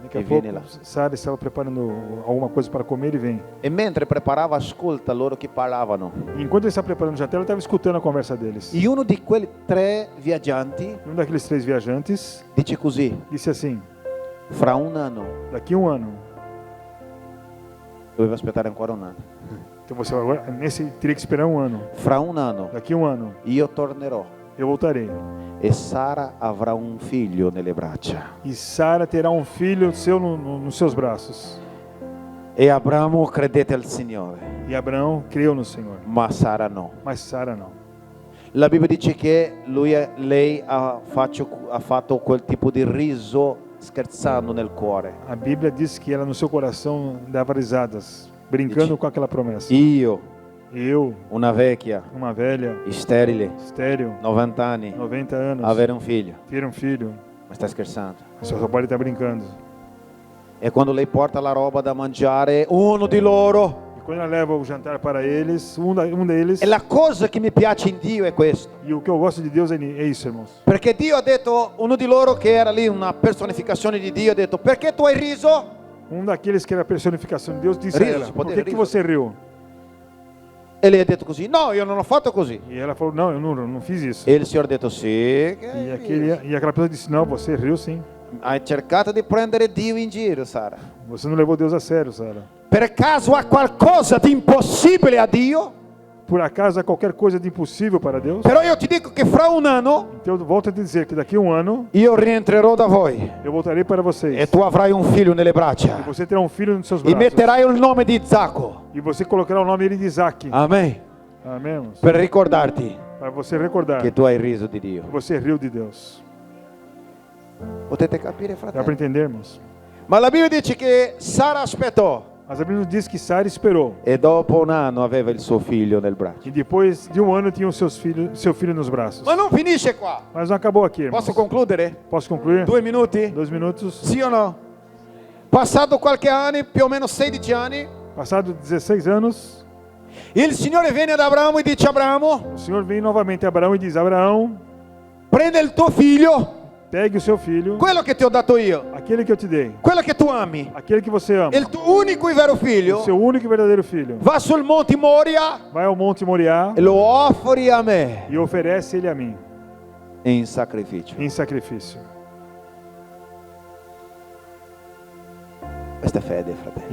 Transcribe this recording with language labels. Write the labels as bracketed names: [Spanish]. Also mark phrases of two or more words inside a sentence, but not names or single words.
[Portuguese] Daqui e a pouco [Italian] vieni là. [Portuguese] Sara estava preparando alguma coisa para comer e vem. [Italian] E mentre preparava, ascolta loro che parlavano. [Portuguese] E enquanto ele estava preparando o jantar, ela estava escutando a conversa deles. [Italian] E uno di quei 3 viaggianti [Portuguese] Um daqueles 3 viajantes [Italian] dice così: [Portuguese] disse assim: [Italian] fra un anno, [Portuguese] daqui um ano. [Italian] doveva aspettare ancora un anno. [Portuguese] Então você agora teria que esperar um ano. [Italian] Fra un anno [Portuguese] Daqui um ano [Italian] io tornerò [Portuguese] eu voltarei. [Italian] e Sara avrà un figlio nelle braccia. [Portuguese] E Sara terá um filho seu nos seus braços. [Italian] E Abramo credette al Signore, [Portuguese] E Abraão creu no Senhor, [Italian] ma Sara no. [Portuguese] mas Sara não. [Italian] La Bibbia dice che lei ha fatto quel tipo di riso scherzando nel cuore. [Portuguese] A Bíblia diz que ela no seu coração dava risadas, brincando com aquela promessa. [Italian] Io, [Portuguese] Eu, [Italian] una vecchia, [Portuguese] uma velha, [Italian] sterile, [Portuguese] estéril, [Italian] 90 anni, [Portuguese] 90 anos, [Italian] avere un figlio. [Portuguese] ter um filho, [Italian] Ma stai scherzando? [Portuguese] só pode estar brincando. [Italian] E quando lei porta la roba da mangiare, uno di loro. [Portuguese] E quando ela leva o jantar para eles, um deles, [Italian] E la cosa che mi piace in Dio è questo. [Portuguese] e o que eu gosto de Deus é isso, irmãos. [Italian] Perché Dio ha detto, uno di loro che era lì una personificazione di Dio, ha detto: perché tu hai riso? [Portuguese] Um daqueles que era a personificação de Deus disse [Italian] Riso, [Portuguese] a ela: se por pode que [Italian] riso. [Portuguese] você riu? [Italian] E lei ha detto così: no, io non ho fatto così. [Portuguese] E ela falou: não, eu não fiz isso. [Italian] E il Signore ha detto: sì, che [Portuguese] E, [Italian] hai riso? [Portuguese] aquela pessoa disse: não, você riu sim. [Italian] Hai cercato di prendere Dio in giro, Sara. [Portuguese] Você não levou Deus a sério, Sara. [Italian] Per caso ha qualcosa di impossibile a Dio? [Portuguese] por acaso há qualquer coisa de impossível para Deus? [Italian] Però io ti dico che fra un anno [Portuguese] Então eu volto a te dizer que daqui a um ano [Italian] io rientrerò da voi [Portuguese] eu voltarei para e vocês. [Italian] tu avrai un figlio nelle [Portuguese] E [Italian] braccia [Portuguese] você terá um filho nos seus e braços. [Italian] metterai il nome di Isacco. [Portuguese] E você colocará o nome dele de Isaac. [Italian] Amen. [Portuguese] Amém, irmãos? [Italian] Per ricordarti [Portuguese] Para você recordar [Italian] che tu hai riso di [Portuguese] que [Italian] Dio. [Portuguese] você riu de Deus. [Italian] Potete capire, [Portuguese] Dá para [Italian] fratelli? [Portuguese] entender, irmãos? [Italian] Ma la Bibbia dice che Sara aspettò [Portuguese] Mas a Bíblia nos diz que Sara esperou. [Italian] e dopo un anno aveva il suo figlio nel braccio. [Portuguese] E depois de um ano tinha seu filho nos braços. [Italian] Ma non finisce qua. [Portuguese] Mas não acabou aqui, irmãos. [Italian] Posso concludere? [Portuguese] Posso concluir? [Italian] 2 minuti? [Portuguese] 2 minutos. [Italian] Sì o no? Passato qualche anno, più o meno 16 anni, [Portuguese] Passado 16 anos, [Italian] il Signore viene ad Abramo e dice: Abramo, [Portuguese] o Senhor vem novamente a Abraão e diz: Abraão, [Italian] prende il tuo figlio, [Portuguese] pegue o seu filho, [Italian] quello che ti ho dato io, [Portuguese] aquele que eu te dei, [Italian] quello che tu ami, [Portuguese] aquele que você ama, [Italian] il tuo unico e vero [Portuguese] o [Italian] figlio, [Portuguese] seu único e verdadeiro filho. [Italian] va sul monte Moria [Portuguese] Vai ao Monte Moriá [Italian] e lo offri a me [Portuguese] e oferece ele a mim [Italian] in sacrificio. [Portuguese] em sacrifício. [Italian] Questa è fede, fratelli.